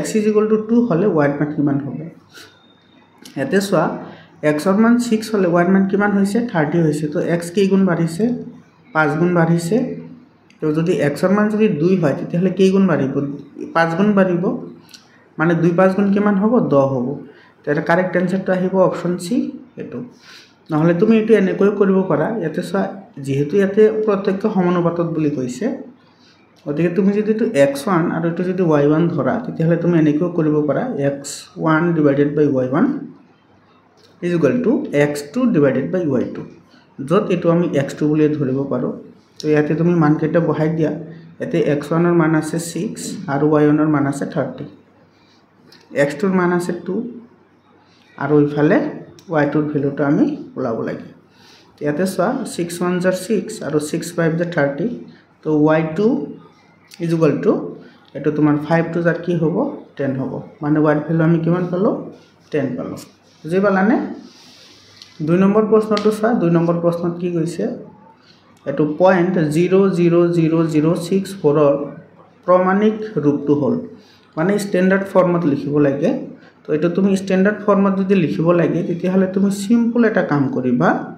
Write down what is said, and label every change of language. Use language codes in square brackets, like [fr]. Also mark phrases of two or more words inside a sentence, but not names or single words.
[as] = 2 হলে y মান কিমান হবে ইয়াতে চোৱা x ৰ মান 6 হলে y মান কিমান হৈছে 30 হৈছে তো x কি গুণ বাঢ়িছে 5 গুণ বাঢ়িছে তো যদি x ৰ মান যদি 2 হয় তেতিয়াহলে কি গুণ বাঢ়িব 5 গুণ বাঢ়িব মানে 2 5 গুণ কিমান হ'ব 10 হ'ব তার [en] correct answer [as] আহিব অপশন সি এটো নহলে তুমি এটো এনেকৈ কৰিব পাৰা ইয়াতে চোৱা যেহেতু ইয়াতে প্ৰত্যক্ষ সমানুপাতত বুলি কৈছে গতিকে তুমি যদি এটো x1 আৰু এটো যদি y1 ধৰা তেতিয়াহলে তুমি এনেকৈ কৰিব পাৰা x1 / y1 [en] is equal to x2 divided by y2 [as] যত এটো আমি x2 বুলি ধৰিব পাৰো তো ইয়াতে তুমি মান কেটা বহাই দিয়া ইয়াতে x1 ৰ মান আছে 6 আৰু y1 ৰ মান আছে 30 x2 ৰ মান আছে 2 আৰু ইফালে y2 ৰ ভ্যালুটো আমি ওলাব লাগে ইয়াতে চোৱা 6 1 * 6 আৰু 6 5 * 30 তো y2 [en] is equal to [as] এটো তোমাৰ 5 to কি হ'ব 10 হ'ব মানে y ভ্যালু আমি কিমান পালো 10 পালো বুজি পালানে 2 নম্বৰ প্ৰশ্নটো চোৱা 2 নম্বৰ প্ৰশ্নত কি কৈছে এটো 0.00064 ৰ প্ৰমাণিক ৰূপটো হল মানে [en] standard form [as] লিখিব লাগে তো এটো তুমি [en] standard form [as] যদি লিখিব লাগে তেতিয়াহলে তুমি সিম্পল এটা কাম কৰিবা